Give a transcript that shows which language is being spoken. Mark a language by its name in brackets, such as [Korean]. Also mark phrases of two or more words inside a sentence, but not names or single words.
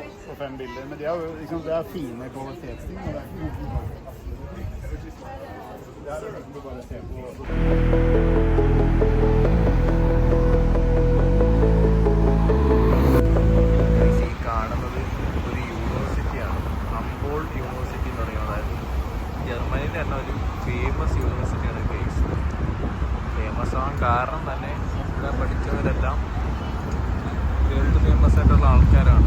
[Swedish] på 5 bilder. Men det är liksom det är fina kvalitetsting. Det här är det bara se på. [Malayalam] ഈ കാണുന്നത് ഒരു യൂണിവേഴ്സിറ്റിയാണ്, ഹംബോൾട്ട് യൂണിവേഴ്സിറ്റി എന്ന് പറയുന്നത്. അതായത് ജർമ്മനിയിൽ തന്നെ ഒരു [English] famous university [Malayalam] ഗൈസ്. ഫേമസ് ആവാൻ കാരണം തന്നെ ഇവിടെ പഠിച്ചവരെല്ലാം [English] world famous [Malayalam] ആയിട്ടുള്ള ആൾക്കാരാണ്.